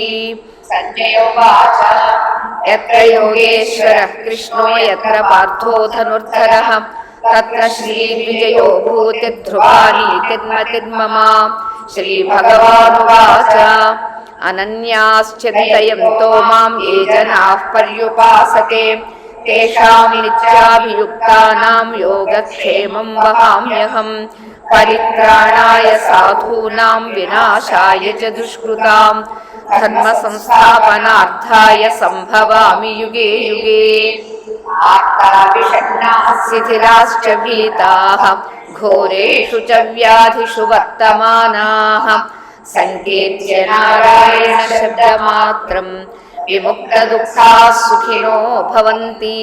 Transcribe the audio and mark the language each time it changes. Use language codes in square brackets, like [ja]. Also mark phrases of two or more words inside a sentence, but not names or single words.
[sa] సంజయోవాచ యత్ర యోగేశ్వరః కృష్ణో యత్ర పార్థో ధనుర్ధరః తత్ర శ్రీద్విజయో భూతిర్ధ్రువానీతిర్మతిర్మమ. శ్రీభగవానువాచ అనన్యాశ్చింతయంతో మాం ఏ జనాః పర్యుపాసతే తేషాం నిత్యాభియుక్తానాం యోగక్షేమం వహామ్యహం. పరిత్రాణాయ సాధూనాం వినాశాయ చ దుష్కృతాం ధర్మ సంస్థాపనార్థాయ సంభవామి యుగే యుగే. శిథిలాశ్చ భీతాః ఘోరేషు చ వ్యాధిషు వర్తమానాః సంకీర్త్య నారాయణ శబ్దమాత్రం విముక్తదుఃఖాః సుఖినో భవంతి.